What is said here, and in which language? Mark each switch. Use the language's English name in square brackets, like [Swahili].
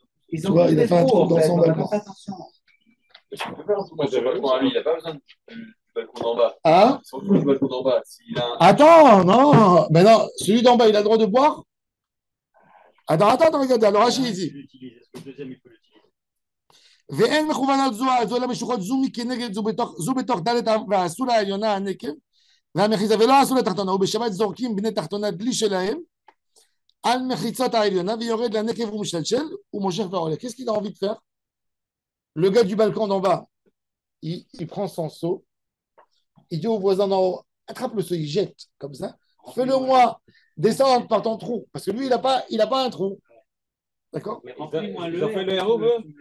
[French] Tu vois, il a fait un trou dans son balcon. Il n'a pas besoin du balcon d'en bas. Hein? Sans le du balcon d'en bas. Attends, non. Mais non, celui d'en bas, il a le droit de boire? Attends, regarde. Alors, Rachid, il dit. Le deuxième, il peut l'utiliser. [Hebrew] ואין מכוונות זו על זו, אלא משוחות זו מכנגד זו בתוך דלת ועשו לעליונה הנקב והמחיצה ולא עשו לתחתונה, ובשבת זורקים בני תחתונה דלי שלהם על מחיצות העליונה ויורד לנקב ומשתלשל ומושך ועולה. [French] Qu'est-ce qu'il a envie de faire? Le gars du balcon d'en bas, il prend son seau, il dit au voisin d'en haut, attrape le seau, il jette comme ça, fais-le moi descendre par ton trou, parce que lui, il n'a pas un trou. D'accord? Ils ont fait le héros, eux?